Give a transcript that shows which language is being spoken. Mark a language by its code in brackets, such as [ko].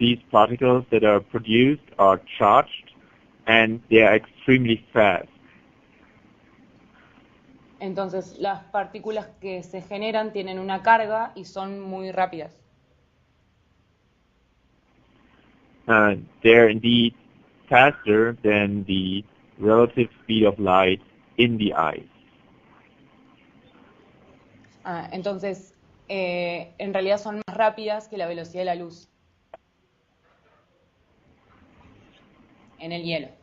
[en] particles that are produced are charged, and they are extremely fast. [es] Entonces, las partículas que se generan tienen una carga y son muy rápidas. [en] They're indeed faster than the relative speed of light in the ice. [es] Entonces, en realidad son más rápidas que la velocidad de la luz en el hielo.